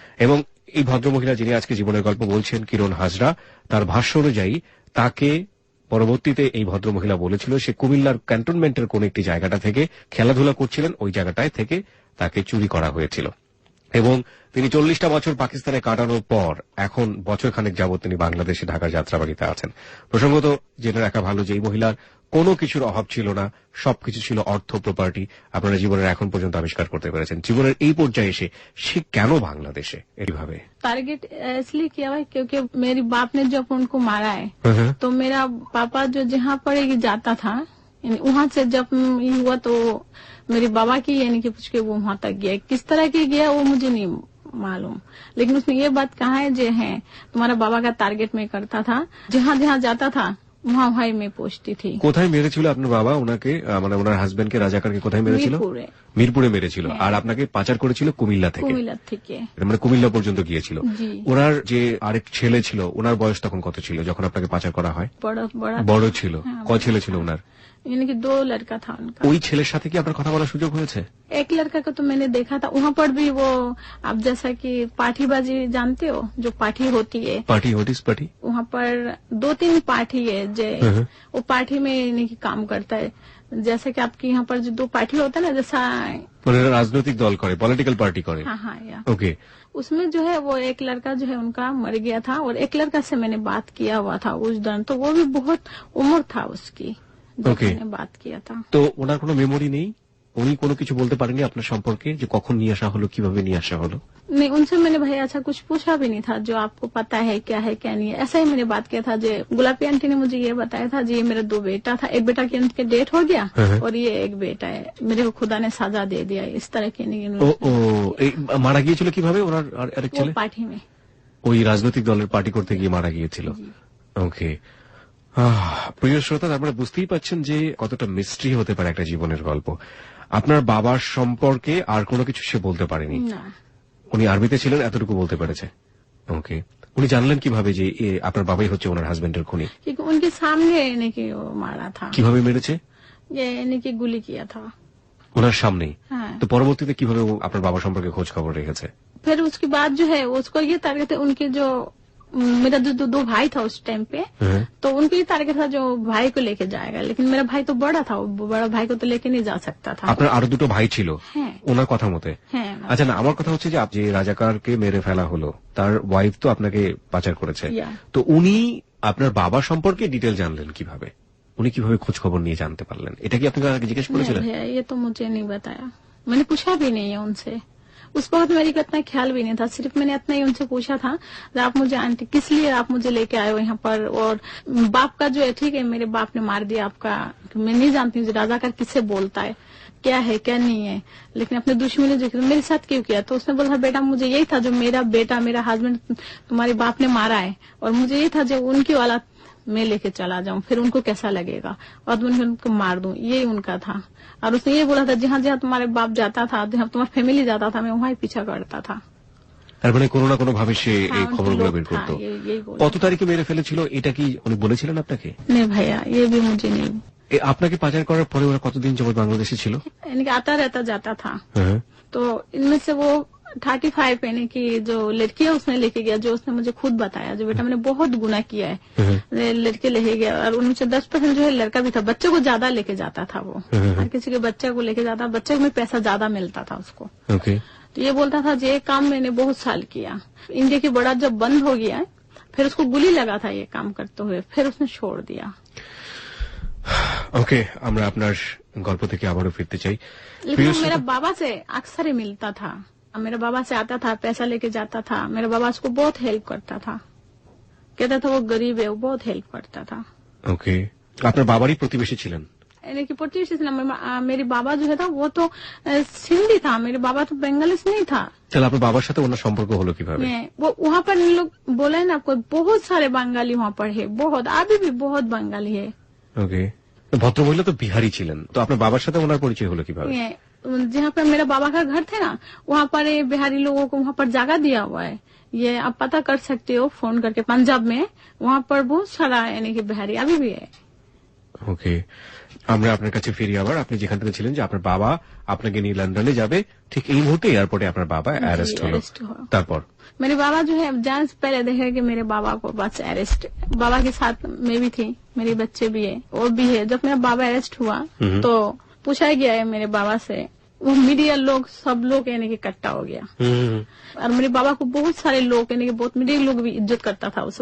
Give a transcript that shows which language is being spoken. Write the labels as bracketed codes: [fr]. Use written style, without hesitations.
[bn] এবং এই ভদ্রমহিলা যিনি আজকে জীবনের গল্প বলছেন, কিরণ হাজরা, তার ভাষ্য অনুযায়ী তাকে পরবর্তীতে এই ভদ্রমহিলা বলেছিল সে কুমিল্লার ক্যান্টনমেন্টের কোন একটি জায়গাটা থেকে খেলাধুলা করছিলেন, ওই জায়গাটায় থেকে তাকে চুরি করা হয়েছিল, এবং তিনি 40টা বছর পাকিস্তানে কাটানোর পর এখন বছরখানেক যাবৎ তিনি বাংলাদেশে ঢাকার যাত্রাবাড়িতে আছেন। প্রসঙ্গত জেনে রাখা ভালো যে এই মহিলার কোনো কিছুর অভাব ছিল না, সবকিছু ছিল অর্থ, প্রপার্টি। আপনারা জীবনের এখন পর্যন্ত আবিষ্কার করতে পেরেছেন। জীবনের এই পর্যায়ে এসে সে কেন বাংলাদেশে এইভাবে? [hi] टारगेट इसलिए किया हुआ है क्योंकि मेरी बाप ने जब उनको मारा है तो मेरा पापा जो जहाँ पर जाता था वहाँ से जब ये हुआ तो मेरे बाबा की यानी कि पूछ के वो वहाँ तक गया। किस तरह की गया वो मुझे नहीं मालूम, लेकिन उसने ये बात कहा है जो है तुम्हारा बाबा का टारगेट में करता था, जहाँ जहाँ जाता था वहाँ वहाँ मैं पहुंचती थी। [bn] কোথায় মেরেছিল আপনার বাবা ওনাকে, মানে ওনার হাজবেন্ডকে, রাজাকারকে কোথায় মেরেছিল? মিরপুরে মেরেছিল। আর আপনাকে পাচার করেছিল কুমিল্লা থেকে? কুমিল্লা থেকে, মানে কুমিল্লা পর্যন্ত গিয়েছিল। জি। ওনার যে আরেক ছেলে ছিল, ওনার বয়স তখন কত ছিল যখন আপনাকে পাচার করা হয়? বড় ছিল। কয় ছেলে ছিল ওনার? [hi] यानी कि 2 लड़का था उनका। [bn] ওই ছেলের সাথে কি আপনার কথা বলার সুযোগ হয়েছে? [hi] एक लड़का को तो मैंने देखा था वहाँ पर भी, वो आप जैसा कि पाठीबाजी जानते हो, जो पाठी होती है, पार्टी होटिस पार्टी, वहाँ पर 2-3 पाठी है जो वो पाठी में यानी कि काम करता है। जैसे कि आपके यहाँ पर जो 2 पाठी होता है ना, जैसा [bn] মানে রাজনৈতিক দল করে, পলিটিক্যাল পার্টি করে। [hi] हाँ हाँ या [bn] ওকে। [hi] उसमें जो है वो एक लड़का जो है उनका मर गया था, और एक लड़का से मैंने बात किया हुआ था उस दौरान, तो वो भी बहुत उम्र था उसकी जब मैंने बात किया था। [bn] তো ওনার কোনো মেমোরি নেই? উনি কোনো কিছু বলতে পারেননি আপনার সম্পর্কে যে কখন নিয়ে আসা হলো, কিভাবে নিয়ে আসা হলো? [hi] नहीं, उनसे मैंने भाई अच्छा कुछ पूछा भी नहीं था जो आपको पता है क्या नहीं है, ऐसा ही मैंने बात किया था। जो गुलाबी आंटी ने मुझे ये बताया था जी, ये मेरा 2 बेटा था, एक बेटा की उनके डेथ हो गया और ये एक बेटा है, मेरे को खुदा ने सजा दे दिया, इस तरह की नहीं। [bn] এই মারা গিয়েছিল কিভাবে ওনার আরেক ছেলে? [hi] पार्टी में, [bn] ওই রাজনৈতিক দলের পার্টি করতে গিয়ে মারা গিয়েছিল। ওকে। প্রিয় শ্রোতা, আপনারা বুঝতেই পাচ্ছেন যে কতটা মিস্ট্রি হতে পারে একটা জীবনের গল্প। আপনার বাবার সম্পর্কে আর কোনো কিছু সে বলতে পারেনি? না। উনি আর্মিতে ছিলেন এতটুকু বলতে পেরেছে। ওকে। উনি জানলেন কিভাবে যে আপনার বাবাই হচ্ছে ওনার হাজবেন্ডের খুনি? [hi] क्योंकि उनके सामने यानी कि वो मारा था। [bn] কিভাবে মেরেছে? [hi] ये यानी कि गुली किया था [bn] ওনার সামনেই। [hi] हाँ। [bn] তো পরবর্তীতে কিভাবে ও আপনার বাবা সম্পর্কে খোঁজ খবর রেখেছে? [hi] फिर उसके बाद जो है उसको ये टारगेट है, उनके जो मेरा जो 2 भाई था उस टाइम पे, तो उनके ये टारगेट था जो भाई को लेके जाएगा, लेकिन मेरा भाई तो बड़ा था, वो बड़ा भाई को तो लेके नहीं जा सकता था। [bn] আপনার আরো 2টো ভাই ছিল হ্যাঁ। ওনার কথা মতে? হ্যাঁ। আচ্ছা, না, আমার কথা হচ্ছে যে যে রাজাকারকে মেরে ফেলা হলো তার ওয়াইফ তো আপনাকে পাচার করেছে, [en] Yeah. [bn] তো উনি আপনার বাবা সম্পর্কে ডিটেল জানলেন কিভাবে? উনি কিভাবে খোঁজ খবর নিয়ে জানতে পারলেন? এটা কি আপনাকে আগে জিজ্ঞেস [hi] नहीं [bn] করেছিলেন? [hi] भैया, ये तो मुझे नहीं बताया, मैंने पूछा भी नहीं है उनसे। उस वक्त मेरे को इतना ख्याल भी नहीं था, सिर्फ मैंने इतना ही उनसे पूछा था आप मुझे आंटी किस लिए आप मुझे लेके आए हो यहाँ पर, और बाप का जो है ठीक है मेरे बाप ने मार दिया आपका, मैं नहीं जानती हूँ राजाकार किससे बोलता है, क्या है क्या नहीं है, लेकिन अपने दुश्मनी जो मेरे साथ क्यों किया? तो उसने बोला बेटा मुझे यही था जो मेरा बेटा मेरा हस्बैंड तुम्हारे बाप ने मारा है, और मुझे यही था जो उनकी वाला मैं लेके चला जाऊं, फिर उनको कैसा लगेगा, और मैं उनको मार दूं, यही उनका था। और उसने ये बोला था जहाँ जहाँ तुम्हारे बाप जाता था, जहाँ तुम्हारा फैमिली जाता था, मैं वहाँ ही पीछा करता था। [bn] তার মানে কোনো না কোনো ভাবে সে এই [hi] हाँ, [bn] খবরগুলো [hi] उनके [bn] বের [hi] लोग [bn] করতো। [hi] था, यही बोला। [bn] কত তারিখে মেরে ফেলেছিল এটা কি উনি বলেছিলেন আপনাকে? [hi] नहीं भैया, ये भी मुझे नहीं, [bn] আপনাকে পাচার করার পরে ওরা কতদিন যাবত বাংলাদেশে ছিল? [hi] यानी कि आता रहता जाता था। [bn] হ্যাঁ। [hi] तो इनमें से वो 35 यानी कि जो लड़की है उसने लेके गया, जो उसने मुझे खुद बताया, जो बेटा मैंने बहुत गुनाह किया है, लड़के लेके गया। और उनसे 10% जो है लड़का भी था, बच्चे को ज्यादा लेके जाता था वो, हर किसी के बच्चे को लेके जाता, बच्चे में पैसा ज्यादा मिलता था उसको। तो ये बोलता था ये काम मैंने बहुत साल किया। इंडिया की बॉर्डर जब बंद हो गया फिर उसको गोली लगा था ये काम करते हुए, फिर उसने छोड़ दिया। [bn] ওকে, আমরা আপনার গল্প থেকে আবারও ফিরতে চাই। [hi] लेकिन वो मेरा बाबा से अक्सर ही मिलता था, मेरा बाबा से आता था, पैसा लेके जाता था, मेरा बाबा उसको बहुत हेल्प करता था, कहता था वो गरीब है, वो बहुत हेल्प करता था। [bn] ওকে, আপনার বাবারই প্রতিবেশী ছিলেন? [hi] यानी कि प्रतिवेशी मेरे बाबा जो है था वो तो सिंधी था, मेरे बाबा तो बंगालीस नहीं था। [bn] তাহলে আপনার বাবার সাথে ওনার সম্পর্ক হলো কিভাবে? [hi] वो वहाँ पर लोग बोले ना आपको, बहुत सारे बंगाली वहाँ पर है, बहुत, अभी भी बहुत बंगाली है। [bn] ওকে, ভদ্রমহিলা তো বিহারি ছিলেন, তো আপনার বাবার সাথে ওনার পরিচয় হলো কিভাবে? [hi] जहाँ पर मेरा बाबा का घर थे ना, वहाँ पर बिहारी लोगों को वहाँ पर जगह दिया हुआ है, ये आप पता कर सकते हो फोन करके, पंजाब में वहाँ पर बहुत सारा यानी कि बिहारी अभी भी है। [bn] ওকে, আমরা আপনার কাছে ফিরি আবার। আপনি যেখান থেকে ছিলেন যে আপনার বাবা আপনাকে নিয়ে লন্ডনে যাবে, ঠিক এই মুহূর্তে এয়ারপোর্টে আপনার বাবা অ্যারেস্ট হলো, তারপর? [hi] मेरे बाबा जो है जाने से पहले देखे कि मेरे बाबा को बस अरेस्ट, बाबा के साथ मैं भी थी, मेरे बच्चे भी है, और भी है। जब मेरा बाबा अरेस्ट हुआ तो पूछा गया है मेरे बाबा से, वो मीडिया लोग सब लोग यानी कि इकट्ठा हो गया, और मेरे बाबा को बहुत सारे लोग यानी कि बहुत मीडिया लोग भी इज्जत करता था उसे।